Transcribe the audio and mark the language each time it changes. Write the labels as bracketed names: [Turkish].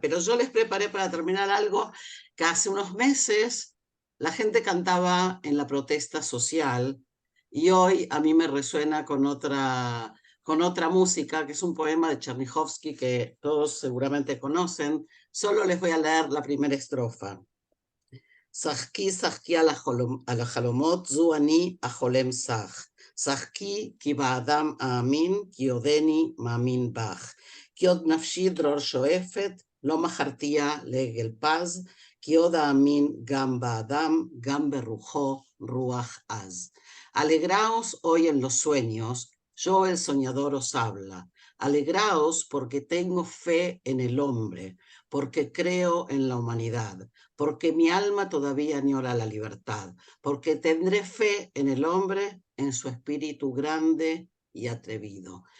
[Spanish] Pero yo les preparé para terminar algo que hace unos meses la gente cantaba en la protesta social y hoy a mí me resuena con otra música, que es un poema de Chernyshkovsky que todos seguramente conocen. Solo les voy a leer la primera estrofa. [Hebrew] שחקי שחקי על החלומות, זו אני החולם שח. שחקי כי באדם האמין, כי עודני מאמין בך. כי עוד נפשי דרור שואפת, לא מכרתיה לעגל פז, כי עוד האמין גם באדם, גם ברוחו רוח עז. [Spanish] Alegraos hoy en los sueños, yo el soñador os habla. Alegraos porque tengo fe en el hombre, porque creo en la humanidad, porque mi alma todavía añora la libertad, porque tendré fe en el hombre, en su espíritu grande y atrevido.